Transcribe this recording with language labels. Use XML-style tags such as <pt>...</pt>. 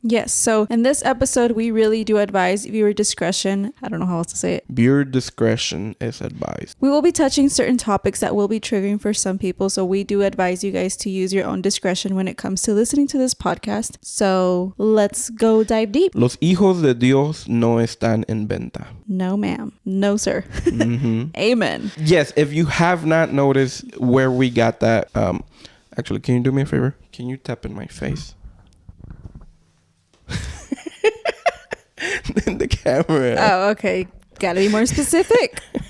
<en>Yes, so in this episode, we really do advise viewer discretion. I don't know how else to say it. Viewer discretion is advised. We will be touching certain topics that will be triggering for some people, so we do advise you guys to use your own discretion when it comes to listening to this podcast. So let's go dive deep.</en> <es>Los hijos de Dios no están en venta.</es> <en>No, ma'am. No, sir. Mm-hmm. Amen. Yes, if you have not noticed where we got that, actually, can you do me a favor? Can you tap in my face? In the camera. Oh, okay. Gotta be more specific.</en>